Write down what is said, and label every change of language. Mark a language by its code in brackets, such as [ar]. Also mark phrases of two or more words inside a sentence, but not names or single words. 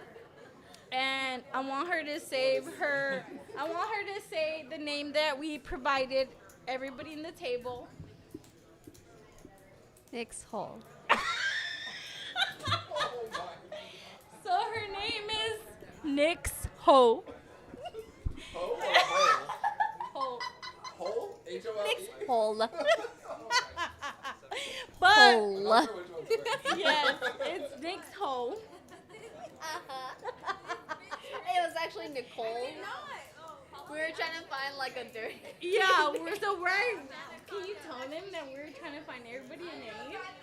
[en] And I want her to say the name that we provided everybody in the table. Nick's hole. So her name is Nyx Ho. Ho or hole? Ho. Hole? H-O-L-E? Hole. But Hole. I'm not sure which one's which. yes, it's Nyx Ho. It was actually Nicole. We were trying to find like a dirty. Yeah, so we're. Can you tell them that we're trying to find everybody a name?